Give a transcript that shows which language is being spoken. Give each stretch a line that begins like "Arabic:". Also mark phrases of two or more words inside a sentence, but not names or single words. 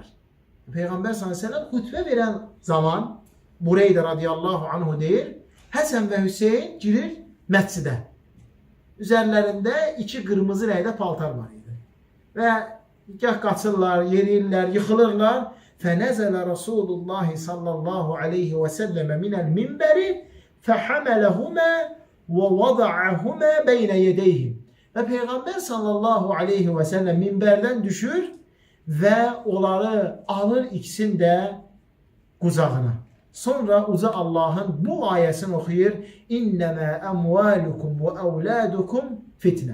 Azerbaijani: Peyğəmbər s.ə.v xutbə verən zaman Bureydə
Arabic: رضي الله عنه
Azerbaijani: deyir, Həsən və Hüseyin girir məscidə. Üzərlərində iki qırmızı rəngdə paltar var idi. Və gah qaçırlar, yeriyirlər, yıxılırlar.
Arabic: فنزل رسول الله صلى الله عليه وسلم من المنبر فَحَمَلَهُمَا وَوَضَعَهُمَا بَيْنَ يَدَيْهِ.
Azerbaijani: Və Peyğəmbər
Arabic: صلى الله عليه وسلم
Azerbaijani: minbərdən düşür və onları alır ikisini də qucağına. Sonra uca Allahın bu ayəsini oxuyur.
Arabic: إنما أموالكم وأولادكم فتنة.